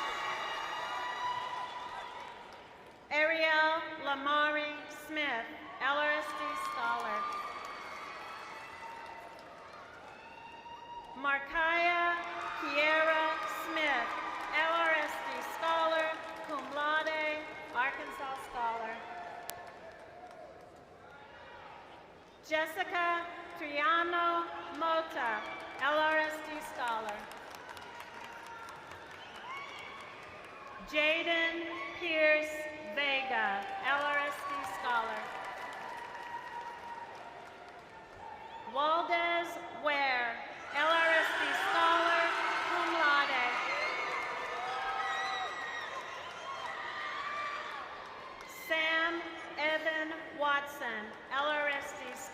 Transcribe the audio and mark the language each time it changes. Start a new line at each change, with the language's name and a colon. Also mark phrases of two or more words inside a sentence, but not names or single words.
English: Ariel Lamari Smith, LRSD scholar. Markaya Kiera Smith, LRSD scholar,
Latin: cum laude,
English: Arkansas scholar. Jessica Triano Mota, LRSD scholar. Jaden Pierce Vega, LRSD scholar. Waldez Ware, LRSD scholar,
Latin: cum laude.
English: Sam Evan Watson, LRSD